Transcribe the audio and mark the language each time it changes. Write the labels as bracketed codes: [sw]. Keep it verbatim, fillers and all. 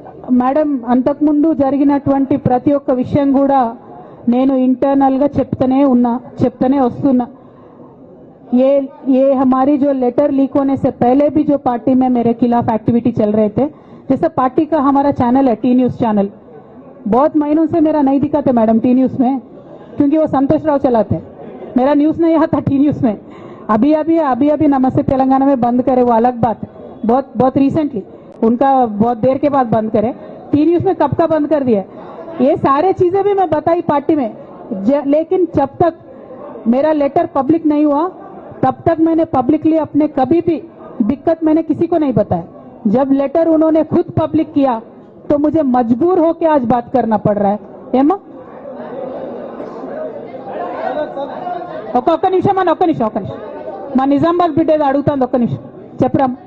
[te] Madam, అంతకుముందు జరిగినటువంటి ప్రతి ఒక్క విషయం కూడా నేను ఇంటర్నల్గా చెప్తూనే ఉన్నా, చెప్తూనే వస్తున్నా. [hi] ये ये हमारी जो लेटर लीक होने से पहले भी जो पार्टी में मेरे खिलाफ एक्टिविटी चल रहे थे, जैसे पार्टी का हमारा चैनल है टी न्यूज़ चैनल, बहुत महीनों से मेरा नहीं दिखाते मैडम टी न्यूज़ में, क्योंकि वो संतोष राव चलाते, मेरा न्यूज़ नहीं आता टी न्यूज़ में। अभी अभी अभी अभी नमस्ते तेलंगाना में बंद करे, वो अलग बात है, बहुत बहुत रिसेंटली उनका बहुत देर के बाद बंद करे, टी न्यूज़ में कब का बंद कर दिया। ये सारे चीज़ें भी मैं बताई पार्टी में, लेकिन जब तक मेरा लेटर पब्लिक नहीं हुआ तब तक मैंने पब्लिकली अपने कभी भी दिक्कत मैंने किसी को नहीं बताया। जब लेटर उन्होंने खुद पब्लिक किया तो मुझे मजबूर होकर आज बात करना पड़ रहा है। [te] ఏమా ఒక్కొక్క నిమిషం అని ఒక్క నిమిషం ఒక్క నిమిషం మా నిజామాబాద్ బిడ్డ ఏదో అడుగుతుంది, ఒక్క నిమిషం చెప్పరా.